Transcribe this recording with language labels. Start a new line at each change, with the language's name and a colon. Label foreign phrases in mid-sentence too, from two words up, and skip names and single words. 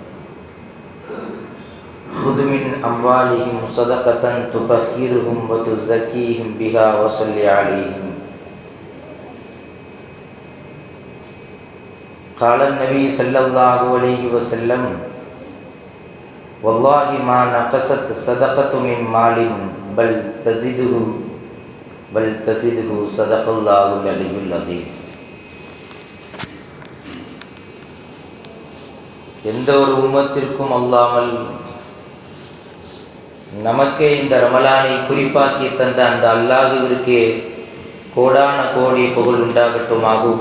Arabic: خذ من أموالهم صدقة تطهرهم وتزكيهم بها وصل عليهم قال النبي صلى الله عليه وسلم والله ما نقصت صدقة من مال بل تزيده صدق الله العلي العظيم.
Tamil: எந்த ஒரு உம்மத்திற்கும் அல்லாமல் நமக்கே இந்த ரமலானை குறிப்பாக்கி தந்த அந்த அல்லாஹ்விற்கே கோடான கோடி புகழ் உண்டாகட்டுமாகுக.